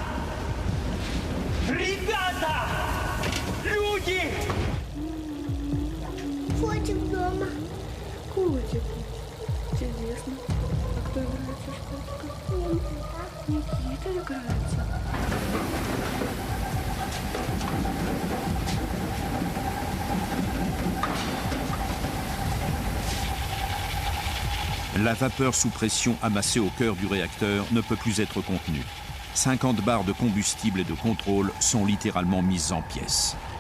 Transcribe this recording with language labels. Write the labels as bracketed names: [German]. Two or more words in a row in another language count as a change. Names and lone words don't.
[Russian] Ребята! Люди! Котик дома. Котик. Чудесно. А кто играется с котиком? Никита играется. [French] La vapeur sous pression amassée au cœur du réacteur ne peut plus être contenue. 50 barres de combustible et de contrôle sont littéralement mises en pièces.